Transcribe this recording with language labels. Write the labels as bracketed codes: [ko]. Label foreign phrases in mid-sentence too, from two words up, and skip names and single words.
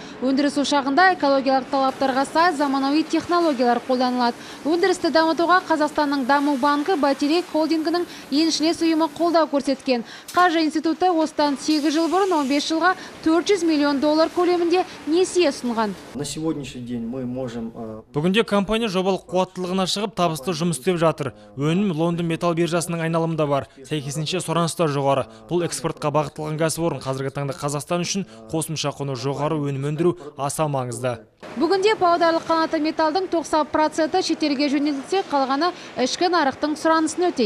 [kk] Өндіріс ошағында экологиялық талаптарға сай заманауи технологиялар қолданылады. Өндірісті дамытуға Қазақстанның даму банкі Бәйтерек холдингінің еншілес ұйымы қолдау көрсеткен. Қаржы институты осыдан 8 жыл бұрын 15 жылға 400 миллион доллар көлемінде несие ұсынған. [ru] На сегодняшний день мы можем... [kk] Бүгінде компания жобалық қуаттылығына шығып, табысты жұмыс істеп жатыр. Өнім Лондон металл биржасының айналымында бар. Сәйкесінше сұраныстар жоғары. Бұл экспортқа бағытталған кәсіпорын қазіргі таңда Қазақстан үшін қосымша құны жоғары өнім өндіру аса маңызды. Бүгінде павлодарлық қанатты металдың 90% шетелге жөнелтілсе, қалғаны ішкі нарықтың сұранысын өтейді.